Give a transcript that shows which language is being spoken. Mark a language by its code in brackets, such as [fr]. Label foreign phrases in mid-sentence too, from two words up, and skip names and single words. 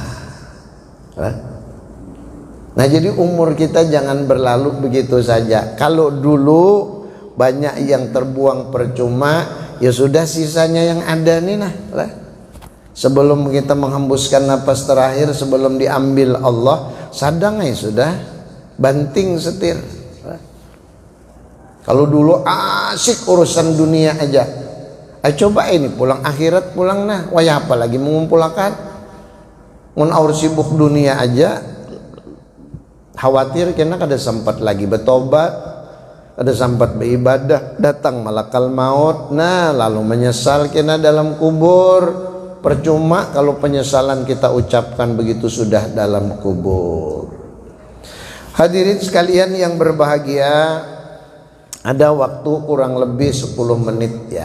[id] Nah, jadi umur kita jangan berlalu begitu saja. Kalau dulu banyak yang terbuang percuma, ya sudah sisanya yang ada nih nah. Sebelum kita menghembuskan napas terakhir, sebelum diambil Allah, [bjn] sadang ya sudah, banting setir. [id] Kalau dulu asik urusan dunia aja, coba ini pulang akhirat pulang nah, wah apa lagi mengumpulkan. [bjn] Mun aur sibuk dunia aja, khawatir kena kada sempat lagi bertobat, kada sempat beribadah, datang malakal maut, nah lalu menyesal kena dalam kubur. [id] Percuma kalau penyesalan kita ucapkan begitu sudah dalam kubur. Hadirin sekalian yang berbahagia, ada waktu kurang lebih 10 menit ya.